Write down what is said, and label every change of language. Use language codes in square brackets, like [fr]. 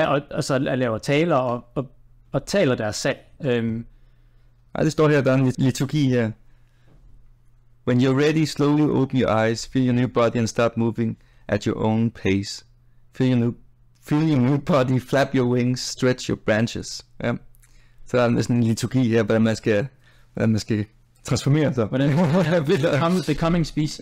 [da] Og så laver taler og taler deres sag. Det står her, der er en liturgi her. [en] When you're ready, slowly open your eyes, feel your new body and start moving at your own pace. Feel your new body, flap your wings, stretch your branches. [da] Ja. Så der er sådan en liturgi her, hvordan man skal transformere sig. Hvordan becoming species.